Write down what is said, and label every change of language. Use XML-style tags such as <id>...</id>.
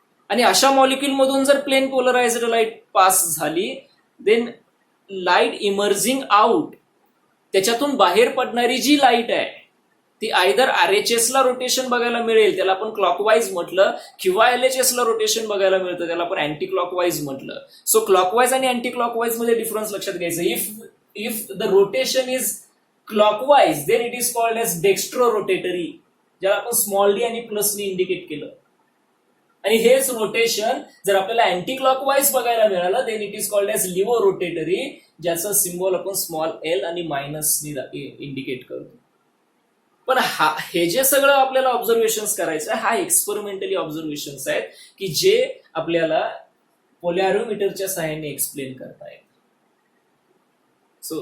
<mr>आणि अशा मॉलिक्यूल मधून जर प्लेन पोलराइज्ड लाईट पास झाली,</mr> <en>then light emerging out,</en> <mr>त्याच्यातून बाहेर पडणारी जी लाईट आहे ती आयदर RHS ला रोटेशन बघायला मिळेल, त्याला आपण क्लॉकवाईज म्हटलं, किंवा LHS ला रोटेशन बघायला मिळतं, त्याला आपण अँटी क्लॉकवाईज म्हटलं. सो क्लॉकवाईज आणि अँटी क्लॉकवाईज मध्ये डिफरन्स लक्षात घ्यायचं.</mr> <en>If the rotation is clockwise, then it is called as dextro rotatory,</en> <mr>ज्याला आपण स्मॉल डी आणि प्लस नी इंडिकेट केलं. आणि हेच रोटेशन जर आपल्याला अँटी क्लॉकवाईज बघायला मिळालं</mr> <en>then it is called as laevo rotatory,</en> <mr>ज्याचा सिम्बॉल आपण स्मॉल एल आणि मायनस इंडिकेट करतो. पण हे जे सगळं आपल्याला ऑब्झर्वेशन करायचं आहे, हा एक्सपेरिमेंटली ऑब्झर्वेशन आहेत की जे आपल्याला पोलॅरोमीटरच्या सहाय्याने एक्सप्लेन करता येत. सो</mr>